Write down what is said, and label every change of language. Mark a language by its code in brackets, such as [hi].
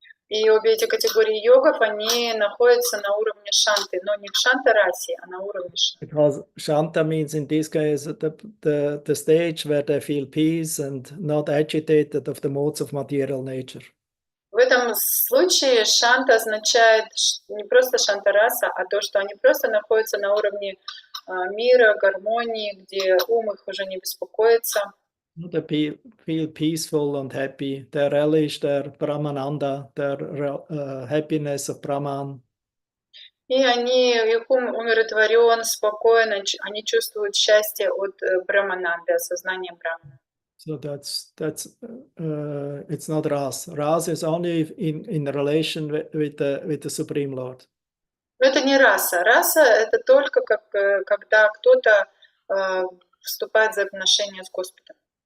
[ru] И обе эти категории йогов, они находятся на уровне шанты, но не в шанта-расе, а на уровне шанты. [en] Because Shanta means in this case the stage where they feel peace and not agitated of the modes of material nature. [ru] В этом случае шанта означает не просто шанта-раса, а то, что они просто находятся на уровне мира, гармонии, где ум их уже не беспокоится. [en] They feel peaceful and happy. They relish their Brahmananda, their happiness of Brahman. [ru] И их ум умиротворен, спокоен, они чувствуют счастье от Брахмананды, осознания Брахмана. [en] So that's it's not Ras. Ras is only in relation with the Supreme Lord. [ru] Но это не раса. Раса — это только когда кто-то вступает в отношения с Господом.